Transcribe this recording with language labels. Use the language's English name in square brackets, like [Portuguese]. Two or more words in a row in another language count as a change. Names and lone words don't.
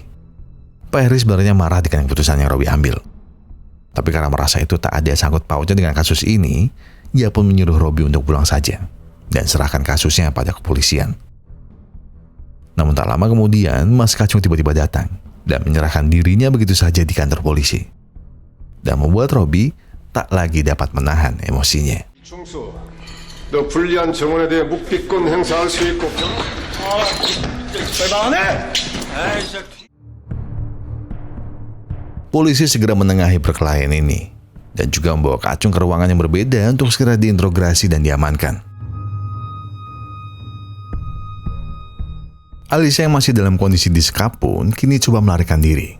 [Indonesian] Pak Heri sebenarnya marah dengan keputusan yang Robi ambil. Tapi karena merasa itu tak ada sangkut pautnya dengan kasus ini, ia pun menyuruh Robi untuk pulang saja dan serahkan kasusnya pada kepolisian. Namun tak lama kemudian, Mas Kacung tiba-tiba datang dan menyerahkan dirinya begitu saja di kantor polisi. Dan membuat Robi tak lagi dapat menahan emosinya. [Korean] 충수, 너 불리한 정원에 대해 묵비권 행사할 수 있고. [Indonesian] Polisi segera menengahi perkelahian ini dan juga membawa Kacung ke ruangan yang berbeda untuk segera diinterogasi dan diamankan. Alisa yang masih dalam kondisi disekap pun kini coba melarikan diri.